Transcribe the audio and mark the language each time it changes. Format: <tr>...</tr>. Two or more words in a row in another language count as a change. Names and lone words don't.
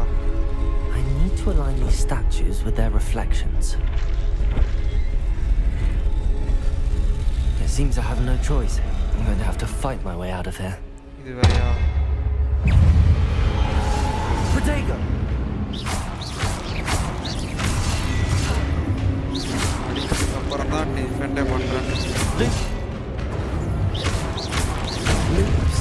<en>I need to align these statues with their reflections. It seems I have no choice. I'm going to have to fight my way out of here.</en> <ta>இது வேறயா?</ta> <en>Protego!</en> <ta>அப்புறம் தான் டிஃபெண்டே பண்றேன்.</ta> <en>Lumos.</en>